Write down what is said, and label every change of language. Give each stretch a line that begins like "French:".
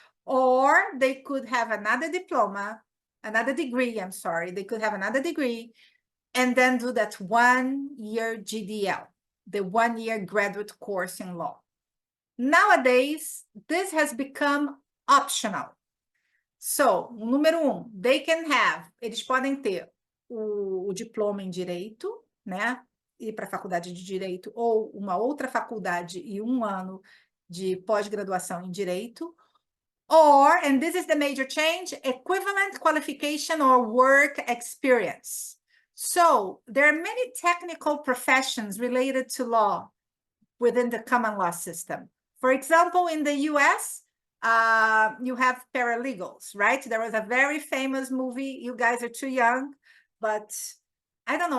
English: Or they could have another diploma, another degree, I'm sorry, they could have another degree, and then do that 1-year GDL, the 1-year graduate course in law. Nowadays, this has become optional. So,
Portuguese: número 1, eles podem ter o diploma em direito, né? Ir para a faculdade de direito, ou uma outra faculdade e 1 ano de pós-graduação em direito,
English: or, and this is the major change, equivalent qualification or work experience. So there are many technical professions related to law within the common law system. For example, in the US, you have paralegals, right? There was a very famous movie. You guys are too young, but I don't know.